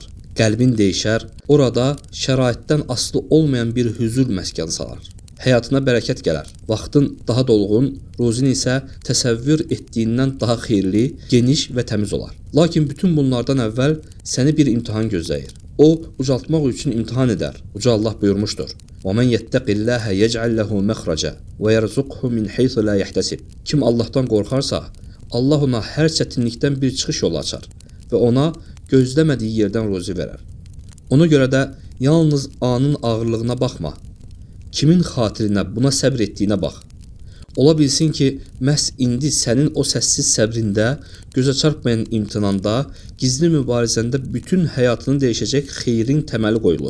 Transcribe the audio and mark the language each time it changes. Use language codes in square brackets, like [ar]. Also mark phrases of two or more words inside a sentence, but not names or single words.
[az] Qəlbin değişər, orada şəraitdən asılı olmayan bir hüzur məskən salar. Həyatına bərəkət gələr. Vaxtın daha dolğun, ruzin isə təsəvvür etdiyindən daha xeyirli, geniş və təmiz olar. Lakin bütün bunlardan əvvəl səni bir imtahan gözləyir. O, ucaltmaq üçün imtihan edər. Uca Allah buyurmuşdur. [ar] وَمَنْ يَتَّقِ اللّٰهَ يَجْعَلْ لَهُ مَخْرَجًا وَيَرْزُقْهُ مِنْ حَيْثُ لَا يَحْتَسِبْ. [az] Kim Allah'tan qorxarsa, Allah ona hər çətinlikdən bir çıxış yolu açar və ona gözləmədiyi yerdən ruzi verər. Ona görə də yalnız anın ağırlığına baxma. Kimin xatirinə buna səbr etdiyinə bax. Ola bilsin ki, məhz indi sənin o səssiz səbrində, gözə çarpmayan imtinanda, gizli mübarizəndə bütün həyatını dəyişəcək xeyrin təməli qoyulur.